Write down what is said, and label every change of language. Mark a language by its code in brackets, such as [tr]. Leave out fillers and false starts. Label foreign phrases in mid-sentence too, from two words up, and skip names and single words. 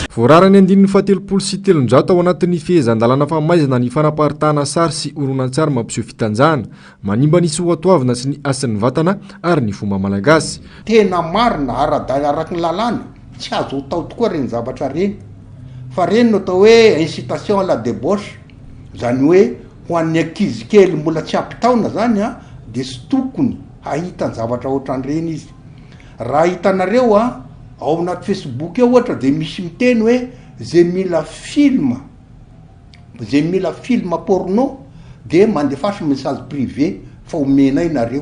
[mg] Voararany 777 ao anatin'ny fehezan-dalàna famaizana ny fanaparitahana sary sy horonan-tsary mampiseho fitanjahana manimba ny soatoavina sy ny asin'ny vatana ary ny fomba malagasy. Tena marina araky ny lalàna tsy azo tao tokoa reny zavatra reny fa reny no atao hoe [fr] incitation à la débauche, [mg] zany hoe ho an'ny ankizy kely mbola tsy ampitaona zany dia sy tokony ahitany zavatra ohatran'ireny izy. Raha hitanareo ao anaty Facebook eo ohatra dia misy miteny hoe zay mila [fr] film porno [mg] dia mandefasy [fr] message privé [mg] fa omena inareo.